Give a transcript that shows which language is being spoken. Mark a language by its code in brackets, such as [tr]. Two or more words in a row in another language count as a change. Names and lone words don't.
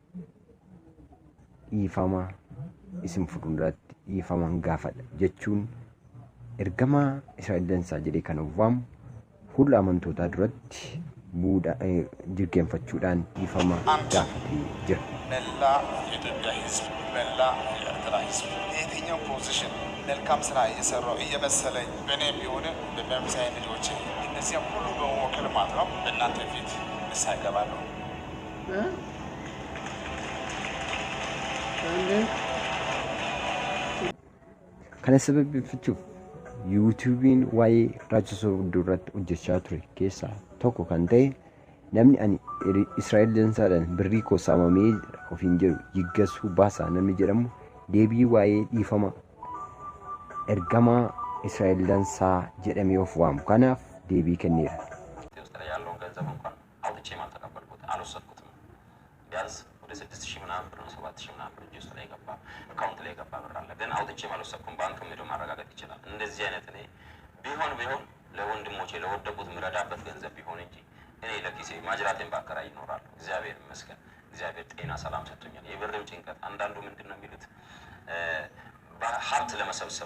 [om] dhiifama isin fuulduratti dhiifaman gaafadha jechuun ergamaa Israa'el dansaa jedhee kan waamu fuula amantootaa duratti jirgeenfachuudhaan dhiifama gaafatee jira. [am] መላ የኢትዮጵያ ሕዝብ መላ የኤርትራ ሕዝብ የትኛው ፖዚሽን መልካም ስራ እየሰራው እየመሰለኝ በእኔ ቢሆን በመምሳይ ልጆቼ እነዚህ ሁሉ በመወከል ማለት ነው በእናንተ ፊት ንስሐ እገባለሁ። [om] Kana sababeeffachuuf yuutuubiin waa'ee raajisoo duratti hojjechaa ture keessaa tokko kan ta'e namni ani Israa'el dansaadhaan birrii koo saamamee ofiin jedhu yiggasuu baasaa namni jedhamu deebii waa'ee dhiifama ergamaa Israa'el dansaa jedhamee of waamu kanaaf deebii kenneera. [am] ያለውን ገንዘብ እንኳን አውጥቼ ማልተቀበልኩት አልወሰድኩትም። ቢያንስ ወደ 6000 ምናምን ብር 7000 ምናምን ብር እጅ ላይ ገባ አካውንት ላይ ገባ ብር አለ። ግን አውጥቼ አልወሰድኩም። ባንክም ሄዶ ማረጋገጥ ይችላል። እንደዚህ አይነት እኔ ቢሆን ለወንድሞቼ ለወደቁት ምረዳበት ገንዘብ ቢሆን እንጂ እኔ ለኪሴ ማጅራቴን ባከራይ ይኖራል። እግዚአብሔር ይመስገን። እግዚአብሔር ጤና ሰላም ሰጥቶኛል። የብርም ጭንቀት አንዳንዱ ምንድነው የሚሉት ሀብት ለመሰብሰብ